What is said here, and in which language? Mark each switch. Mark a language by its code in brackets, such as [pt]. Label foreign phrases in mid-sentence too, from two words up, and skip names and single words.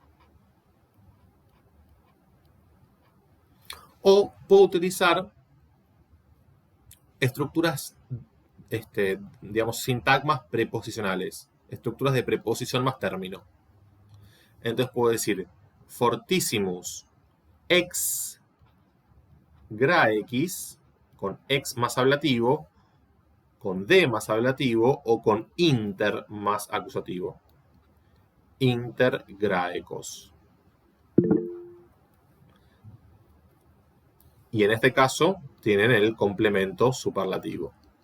[es] O puedo utilizar estructuras, digamos, sintagmas preposicionales, estructuras de preposición más término. Entonces puedo decir [la] fortissimus ex graequis, [es] con ex más ablativo, con de más ablativo o con inter más acusativo. [la] Inter graecos. [es] Y en este caso tienen el complemento superlativo.